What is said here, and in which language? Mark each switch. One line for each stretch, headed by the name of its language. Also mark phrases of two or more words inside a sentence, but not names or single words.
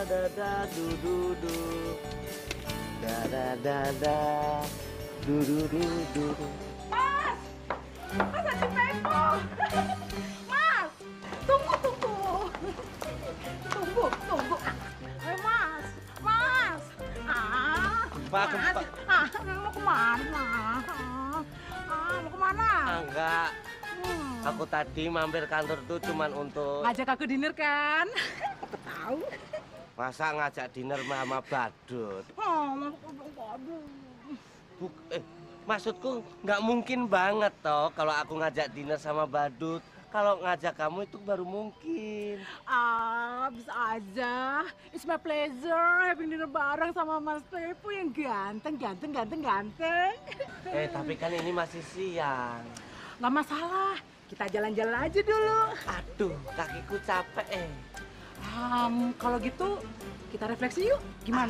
Indonesian: da du du du. Da da da da. Du du du du. Mas! Mas ada Pepo! Mas! Tunggu, tunggu! Tunggu, tunggu! Mas! Mas! Pak, Mas! Mau kemana? Mau kemana? enggak. Aku tadi mampir kantor tuh cuman untuk Ngajak aku dinner kan? Aku tahu. masa ngajak dinner sama badut. Aduh. Maksudku nggak mungkin banget toh kalau aku ngajak dinner sama badut. Kalau ngajak kamu itu baru mungkin. Bisa aja.
English: It's my pleasure having dinner
Indonesian: bareng sama Mas Pepo yang ganteng. Tapi kan ini masih siang. Nggak masalah. Kita jalan-jalan aja dulu. Aduh, kakiku capek. Kalau gitu kita refleksi yuk. Gimana?